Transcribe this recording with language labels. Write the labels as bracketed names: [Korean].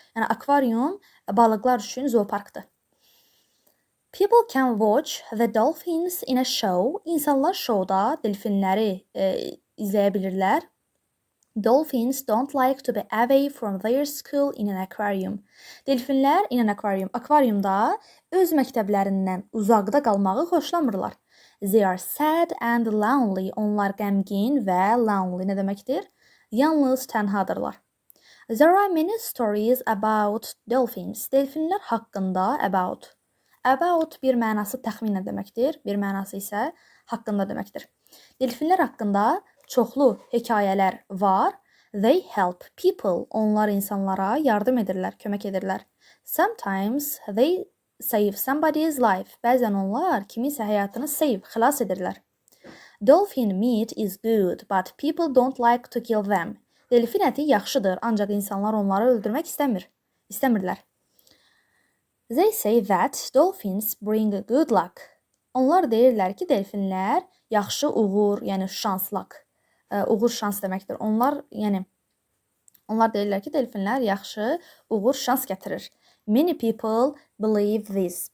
[Azerbaijani] Yəni akvarium balıqlar üçün zooparkdır. [English] People can watch the dolphins in a show. [Azerbaijani] İnsanlar şouda delfinləri izləyə bilirlər. [English] Dolphins don't like to be away from their school in an aquarium. [Azerbaijani] Delfinlər [English] in an aquarium, [Azerbaijani] akvariumda öz məktəblərindən uzaqda qalmağı xoşlamırlar. [English] They are sad and lonely. [Azerbaijani] Onlar qəmgin və lonely nə deməkdir? Yalnız tənhadırlar. [English] There are many stories about dolphins. [Azerbaijani] Delfinlər haqqında [English] about [Azerbaijani] About bir mənası təxminən deməkdir, bir mənası isə haqqında deməkdir. Delfinlər haqqında çoxlu hekayələr var. [English] They help people. [Azerbaijani] Onlar insanlara yardım edirlər, kömək edirlər. [English] Sometimes they save somebody's life. [Azerbaijani] Bəzən onlar kiminsə həyatını xilas edirlər. [English] Dolphin meat is good, but people don't like to kill them. [Azerbaijani] Delfin əti yaxşıdır, ancaq insanlar onları öldürmək istəmirlər. [English] They say that dolphins bring good luck. [Azerbaijani] Onlar deyirlər ki, delfinlər yaxşı uğur, yəni şans, luck. Uğur şans deməkdir. Onlar deyirlər ki, delfinlər yaxşı uğur şans gətirir. [English] Many people believe this.